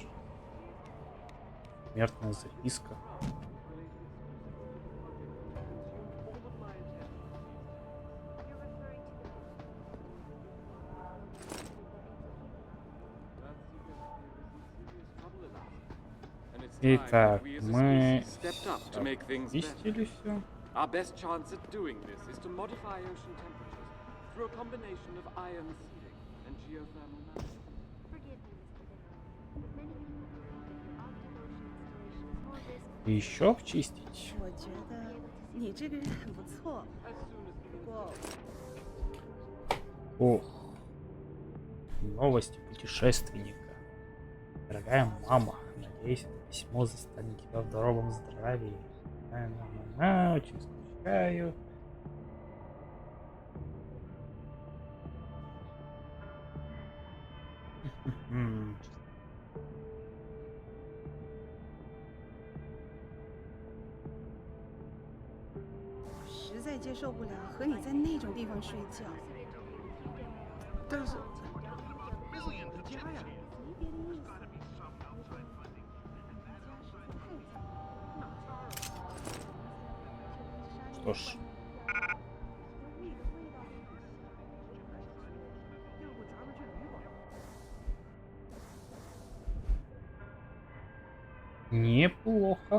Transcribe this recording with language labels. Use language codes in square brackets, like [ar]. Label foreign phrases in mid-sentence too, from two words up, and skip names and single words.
[ru] Смертная записка. Итак, мы очистили все. [en] Our best chance at doing this is to modify ocean temperatures through a combination of iron sealing and geothermal management. [ru] И еще обчистить. [zh] 我觉得你这个人很不错，不过 [ru] Ох. Новости путешественника. Дорогая мама, надеюсь, это письмо застанет тебя в здоровом здравии. Очень скучаю. М-м-м. [zh] 实在接受不了和你在那种地方睡觉。但是，你家呀， [ru] Что ж. Неплохо.